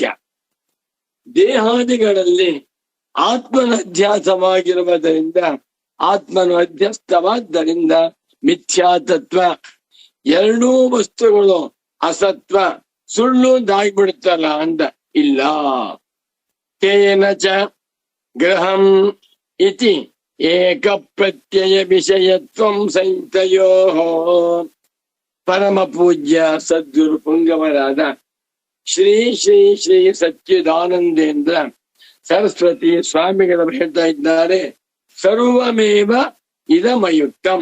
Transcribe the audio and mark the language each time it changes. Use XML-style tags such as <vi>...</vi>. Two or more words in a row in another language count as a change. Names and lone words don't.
<kn>ದೇಹಾದಿಗಳಲ್ಲಿ ಆತ್ಮನ ಅಧ್ಯಾಸವಾಗಿರುವುದರಿಂದ ಆತ್ಮನು ಅಧ್ಯಸ್ಥವಾದ್ದರಿಂದ ಮಿಥ್ಯಾತತ್ವ. ಎರಡೂ ವಸ್ತುಗಳು ಅಸತ್ವ, ಸುಳ್ಳು ದಾಗ್ಬಿಡುತ್ತಲ್ಲ ಅಂದ. ಇಲ್ಲ.</kn> <sa>ತೇನ ಚ ಗ್ರಹಂ ಇತಿ ಏಕ ಪ್ರತ್ಯಯ ವಿಷಯತ್ವಂ ಸಂಹಿತಯೋ.</sa> <kn>ಪರಮ ಪೂಜ್ಯ ಸದ್ಗುರು ಪುಂಗವರಾದ ಶ್ರೀ ಶ್ರೀ ಶ್ರೀ ಸಚ್ಚಿದಾನಂದೇಂದ್ರ ಸರಸ್ವತಿ ಸ್ವಾಮಿಗಳು ಹೇಳ್ತಾ ಇದ್ದಾರೆ,</kn> <sa>ಸರ್ವಮೇವ ಇದಮಯುಕ್ತಂ.</sa>